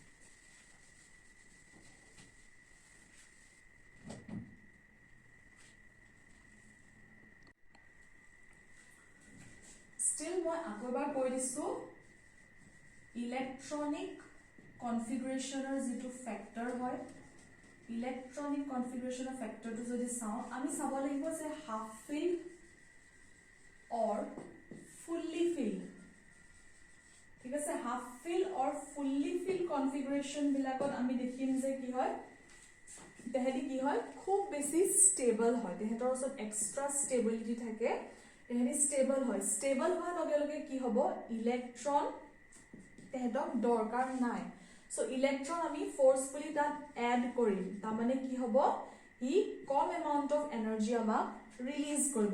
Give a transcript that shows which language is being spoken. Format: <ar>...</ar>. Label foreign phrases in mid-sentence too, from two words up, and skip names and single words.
<as>still মই আকবাৰ কৈ দিছো</as> <en>electronic configuration</en> <as>যেটো ফ্যাক্টৰ হয়</as> <en>electronic configuration</en> <as>ফ্যাক্টৰটো যদি চাও আমি চাব লাগিব যে</as> <en>half filled or fully filled.</en> <as>ঠিক আছে,</as> <en>half fill or fully fill configuration</en> <as>বিলাকত আমি দেখিম যে কি হয়, তেহেঁতি কি হয়, খুব বেছি ষ্টেবল হয়, তেহেঁতৰ ওচৰত</as> <en>extra stability</en> <as>থাকে, তেহেঁতি ষ্টেবল হয়। ষ্টেবল হোৱাৰ লগে লগে কি হ'ব, ইলেক্ট্ৰন তেহেঁতক দৰকাৰ নাই। চ' ইলেক্ট্ৰন আমি ফ'ৰ্চফুলি তাত এড কৰিম, তাৰমানে কি হ'ব, ই কম</as> <en>amount of energy</en> <as>আমাক ৰিলিজ কৰিব।</as>